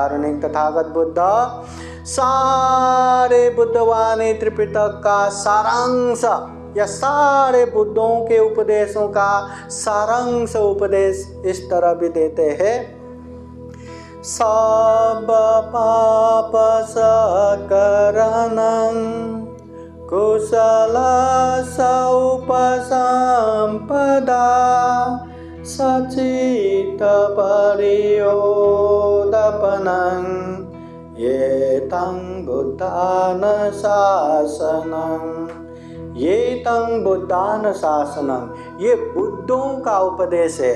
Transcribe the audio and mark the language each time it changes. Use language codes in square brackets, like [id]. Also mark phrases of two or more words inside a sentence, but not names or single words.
[hi] महाकारुणिक तथागत बुद्ध सारे बुद्धवाणी त्रिपिटक का सारांश या सारे बुद्धों के उपदेशों का सारांश उपदेश इस तरह भी देते हैं। [pi] सब पाप सकरणं कुशल उपसंपदा सचित परियोदपनं ये तं बुद्धान शासनम, [hi] ये बुद्धों का उपदेश है।